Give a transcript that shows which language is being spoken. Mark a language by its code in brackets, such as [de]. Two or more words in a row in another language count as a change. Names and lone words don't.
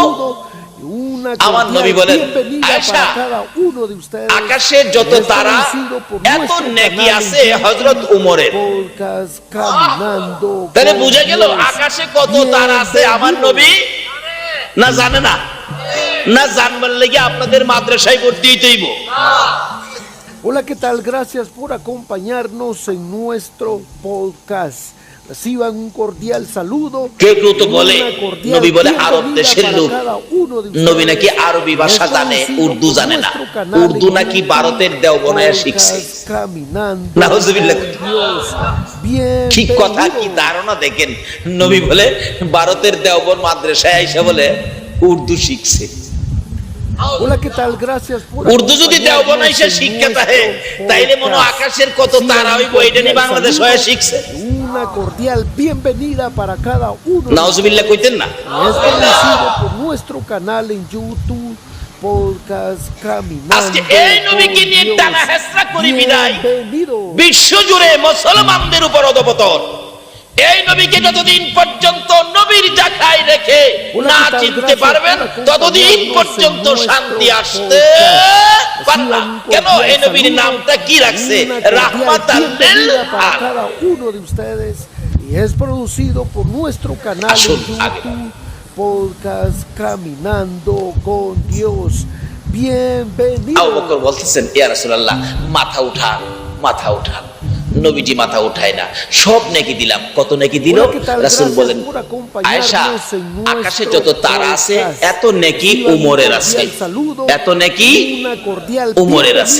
[bn] আমার নবী বলেন, আয়েশা আকাশের যত তারা এত নেকি আছে হযরত উমরের। তাহলে বুঝে গেল আকাশে কত তারা আছে আমার নবী না জানে না? না জানবার লেগে আপনাদের মাদ্রাসায় ভর্তি হইতেইব। [es] Hola, ¿qué tal? Gracias por acompañarnos en nuestro podcast. Reciban un cordial saludo. [bn] কেউ কেউ তো বলে নবী বলে আরব দেশের লোক, নবী নাকি আরবি ভাষা জানে, উর্দু জানে না, উর্দু নাকি ভারতের দেওবনায় শিখছে। নাউজুবিল্লাহ, কি কথা, কি ধারণা দেখেন। নবী বলে ভারতের দেওবন মাদ্রাসায় আইসা বলে উর্দু শিখছে। উর্দু যদি দেওবন আইসা শিক্ষা থাকে, তাইলে মনে আকাশের কত তারা হইব এটা নিয়ে বাংলাদেশ হয়ে শিখছে। [es] Una cordial bienvenida para cada uno. [bn] নাউজুবিল্লাহ কইতেন না? [es] Es producido por nuestro canal en YouTube, Podcast Caminando. [bn] আজকে এই নবীকে নিয়ে টানা হেসরা করি বিদায় [es] Bienvenido. [bn] বিশ্ব জুড়ে মুসলমানদের উপর অধঃপতন। এই নবীকে যতদিন পর্যন্ত নবীর জায়গায় রেখে না চিনতে পারবেন, ততদিন পর্যন্ত শান্তি আসতে পারে না। কেন এই নবীর নামটা কি রাখছে? [ar] رحمة للعالمين. [es] Y es producido por nuestro canal en YouTube, Podcast Caminando con Dios. Bienvenido. [bn] আবু বকর বলতেছেন, [ar] يا رسول الله [bn] মাথা উঠান, মাথা উঠান। নবীজি মাথা উঠায় না। সব নেকি দিলাম। কত নেকি দিল? রাসূল বলেন, আয়েশা আকাশে যত তারা আছে এত নেকি উমরের আছে, এত নেকি উমরের আছে।